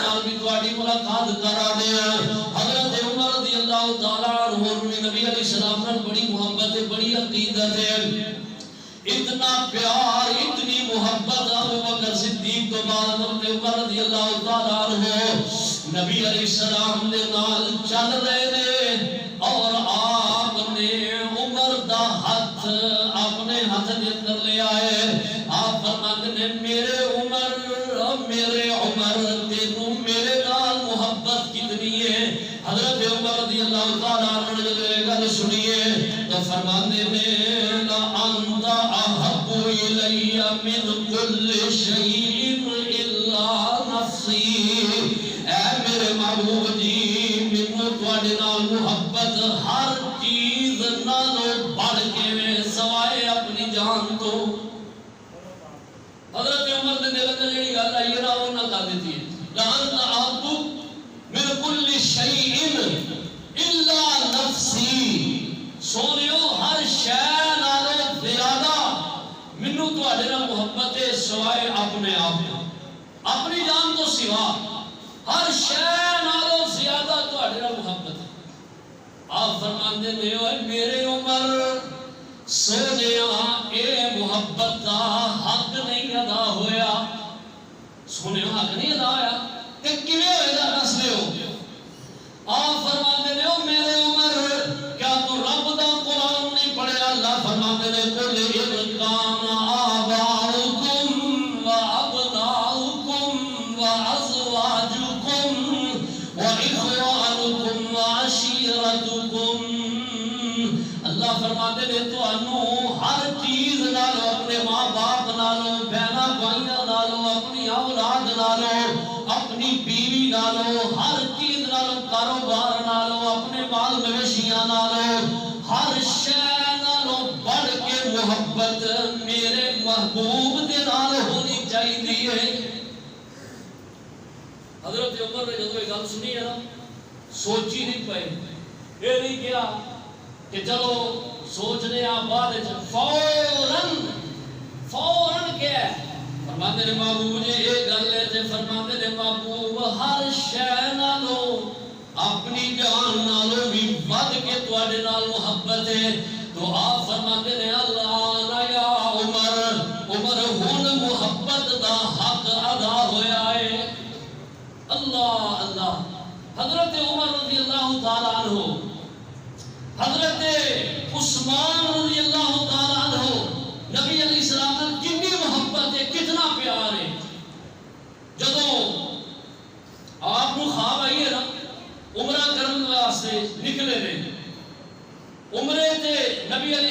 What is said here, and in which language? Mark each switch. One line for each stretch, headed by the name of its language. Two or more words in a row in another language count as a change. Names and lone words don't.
Punjabi: نال بھی تواڈی ملاقات کرا دیا حضرت عمر
Arabic: رضی اللہ تعالیٰ عنہ
Punjabi: نبی
Arabic: علیہ السلام
Punjabi: نے بڑی محبت ہے بڑی عقیدت ہے اتنا پیار اتنی محبت ابو بکر صدیق تو بعد حضرت عمر
Arabic: رضی اللہ تعالیٰ عنہ
Punjabi: نبی
Arabic: علیہ السلام
Punjabi: نے نال چل رہے نے اور آپ نے عمر دا ہاتھ اپنے ہاتھ دے کر لے آئے آپ فرماتے نے میرے عمر تینوں میرے نال محبت کتنی ہے حضرت عمر
Arabic: رضی اللہ تعالیٰ عنہ
Punjabi: نے یہ گل سنیے تو فرماتے نے
Arabic: لا انت احب الی من کل شیء الا نفسی
Punjabi: اے میرے محبوب جی مینوں تواڈے نال محبت ہر چیز نالوں بڑھ کے میں سوائے اپنی جان تو حضرت عمر نے دل تے جڑی گل آئی نا وہ نہ کر دیتی ہے
Arabic: لان احب من کل شیء الا نفسی
Punjabi: سونیو ہر شے نالوں زیادہ مینوں تواڈے نال محبت ہے سوائے اپنے آپ اپنی جان تو سوا ہر شے نالوں زیادہ تواڈے نال محبت ہے آپ فرماندے نے اوے میرے عمر سونیا اے محبت دا حق نہیں ادا ہویا سونیا حق نہیں ادا ہویا کہ کیویں ہوئے گا مسئلے ہو آپ فرماندے نے او میرے عمر کیا تو رب دا قرآن نہیں پڑھیا اللہ فرماندے نے
Arabic: قل ان کان آباؤکم و ابناؤکم و ازواجکم و اخوانکم و عشیرتکم
Punjabi: اللہ فرماتے نے تو انو ہر چیز نالو اپنے ماں باپ نالو بہنا بھائیاں نالو اپنی اولاد نالو اپنی بیوی نالو ہر چیز نالو کاروبار نالو اپنے مال مویشیاں نالو ہر شے نالو بڑھ کے محبت میرے محبوب دے نال ہونی چاہیے حضرت عمر نے جدو یہ گل سنی ہے نا سوچی نہیں پائے یہ نہیں کیا کہ چلو سوچنے بعد فوراً کیا ہے فرماتے نے محبوب جی یہ گل ہے تے فرماتے نے محبوب ہر شے نالوں اپنی جان نالوں بھی ود کے تواڈے نال محبت ہے تو آپ فرماتے نے اللہ یا عمر ہن محبت دا حق ادا ہویا ہے اللہ اللہ حضرت عمر
Arabic: رضی اللہ تعالیٰ عنہ
Punjabi: حضرت عثمان
Arabic: رضی اللہ تعالیٰ عنہ
Punjabi: نبی
Arabic: علیہ السلام
Punjabi: نے کتنی محبت ہے کتنا پیار ہے جدو آپ کو خواب آئی ہے نا عمرہ کرنے واسطے نکلے نے عمرے تے نبی علیہ